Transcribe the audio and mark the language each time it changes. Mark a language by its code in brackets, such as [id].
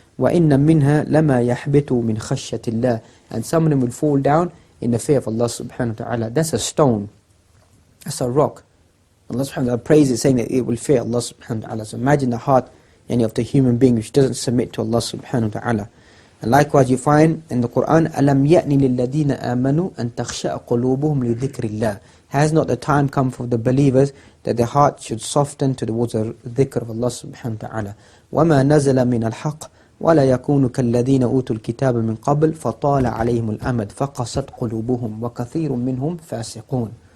[ar] وَإِنَّ مِنْهَا لَمَا يَحْبِطُ مِنْ خَشْيَةِ اللَّهِ. [en] And some of them will fall down in the fear of Allah subhanahu wa ta'ala. That's a stone. That's a rock. Allah subhanahu wa ta'ala praises, saying that it will fear Allah subhanahu wa ta'ala. So imagine the heart of the human being which doesn't submit to Allah subhanahu wa ta'ala. And likewise you find in the Quran, [ar] أَلَمْ يَأْنِ لِلَّذِينَ آمَنُوا أَن تَخْشَأَ قُلُوبُهُمْ لِذِكْرِ اللَّهِ. [en] Has not the time come for the believers that their heart should soften towards the dhikr of Allah subhanahu wa ta'ala? [ar] وَمَا نَزَلَ مِنَ الْحَقِّ وَلَا يَكُونُ كَالَّذِينَ أُوتُوا الْكِتَابَ مِنْ قَبْلِ فَطَالَ عَلَيْهِمُ الْأَمَدُ فَقَسَتْ قُلُوبُهُمْ وَكَثِيرٌ مِّنْهُمْ فَاسِقُونَ.